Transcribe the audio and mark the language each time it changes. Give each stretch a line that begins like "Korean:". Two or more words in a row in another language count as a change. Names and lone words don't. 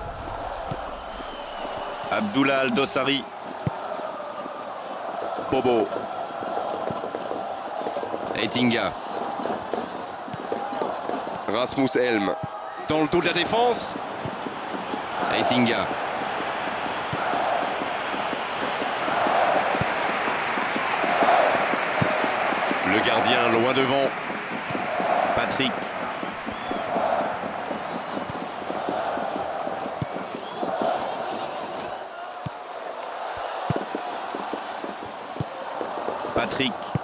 French: Abdullah Al-Dossari. Bobo. Eitinga. Rasmus Helm. Dans le dos de la défense. Eitinga. Le gardien loin devant. Patrick. Patrick.